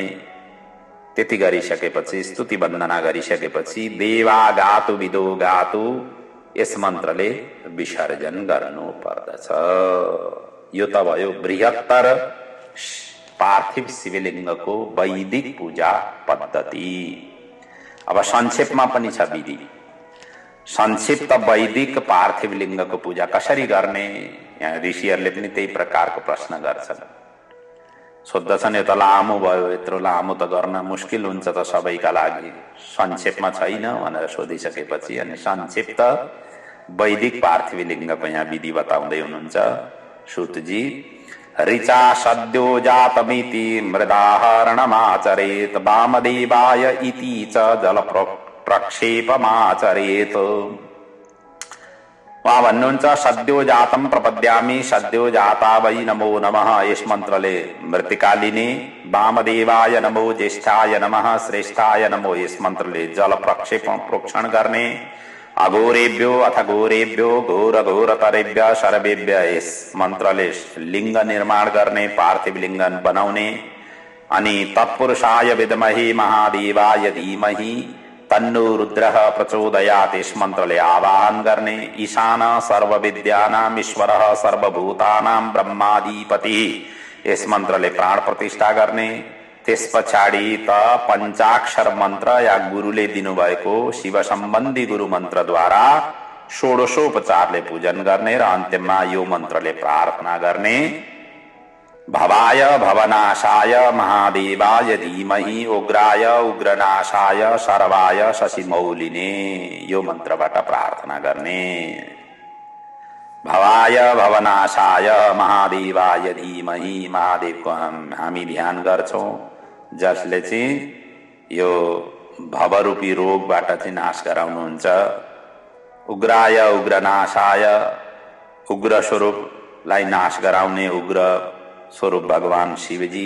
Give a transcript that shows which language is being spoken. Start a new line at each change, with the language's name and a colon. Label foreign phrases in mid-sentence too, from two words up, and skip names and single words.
Nepali: त्यति गरिसकेपछि स्तुति वन्दना गरिसकेपछि
Sanskrit: देवा गातु विदो गातु
Nepali: यस मन्त्रले विसर्जन गर्नु पर्दछ। यो त भयो बृहत्तर पार्थिव शिवलिङ्गको वैदिक पूजा पद्धति। अब संक्षेपमा पनि छ विधि। संक्षिप्त वैदिक पार्थिव लिङ्गको पूजा कसरी गर्ने, यहाँ ऋषिहरूले पनि त्यही प्रकारको प्रश्न गर्छन्, सोद्धछन्। यो त लामो भयो, यत्रो लामो त गर्न मुस्किल हुन्छ त सबैका लागि, संक्षेपमा छैन भनेर सोधिसकेपछि अनि संक्षिप्त वैदिक पार्थिव लिङ्गको यहाँ विधि बताउँदै हुनुहुन्छ सूतजी।
Sanskrit: ऋचा सद्यो जातमिति मृदाहरणमाचरेत वामदेवाय इति च जल प्रक्षेपमाचरेत।
Nepali: वहाँ भन्नुहुन्छ
Sanskrit: सद्यो जातम प्रपद्यामि सद्यो जाता वै नमो नमः
Nepali: यस मन्त्रले मृत्तिका लिने।
Sanskrit: वामदेवाय नमो ज्येष्ठाय नमः श्रेष्ठाय नमो
Nepali: यस मन्त्रले जल प्रक्षेपण प्रोक्षण गर्ने।
Sanskrit: अघोरेभ्यो अथ घोरेभ्यो घोर घोरतरेभ्य सर्वेभ्य
Nepali: यस मन्त्रले लिङ्ग निर्माण गर्ने, पार्थिव लिङ्ग बनाउने।
Sanskrit: अनि तत्पुरुषाय विद्महे महादेवाय धीमहि तन्नो रुद्रः प्रचोदयात्
Nepali: यस मन्त्रले आवाहन गर्ने।
Sanskrit: ईशान सर्वविद्यानां ईश्वरः सर्वभूतानां ब्रह्माधिपतिः
Nepali: यस मन्त्रले प्राण प्रतिष्ठा गर्ने। त्यस पछाडि त पञ्चाक्षर मन्त्र या गुरुले दिनुभएको शिव सम्बन्धी गुरु मन्त्रद्वारा षोडशोपचारले पूजन गर्ने र अन्त्यमा यो मन्त्रले प्रार्थना गर्ने।
Sanskrit: भवाय भवनाशाय महादेवाय धीमहि उग्राय उग्रनाशाय सर्वाय शशिमौलिने
Nepali: यो मन्त्रबाट प्रार्थना गर्ने।
Sanskrit: भवाय भवनाशाय महादेवाय धीमहि
Nepali: महादेवको हामी ध्यान गर्छौं, जसले चाहिँ यो भवरूपी रोगबाट चाहिँ नाश गराउनुहुन्छ।
Sanskrit: उग्राय उग्रनाशाय
Nepali: उग्र स्वरूपलाई नाश गराउने उग्र स्वरूप भगवान शिवजी।